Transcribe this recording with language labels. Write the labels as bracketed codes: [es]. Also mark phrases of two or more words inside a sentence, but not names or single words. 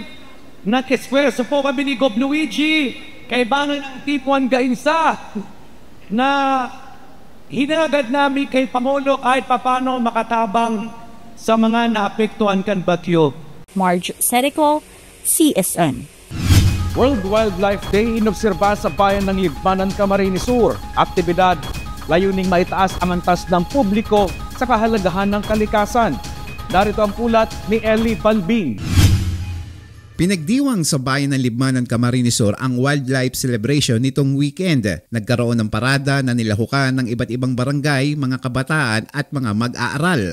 [bik] Nag-eswerso po kami ni Gob Luigi. Kaibangan ng Tipuan Gainza na hinagad namin kay Pangulo kahit papano makatabang sa mga naapektuhan kan bagyo. [tl] Marge Serico, CSN. World Wildlife Day inobserba sa bayan ng Libmanan, Camarines Sur. Aktibidad, layuning maitaas ang antas ng publiko sa kahalagahan ng kalikasan. Narito ang ulat ni Eli Balbin. Pinagdiwang sa bayan ng Libmanan, Camarines Sur ang [en] wildlife celebration [tl] nitong weekend. Nagkaroon ng parada na nilahukan ng iba't ibang barangay, mga kabataan at mga mag-aaral.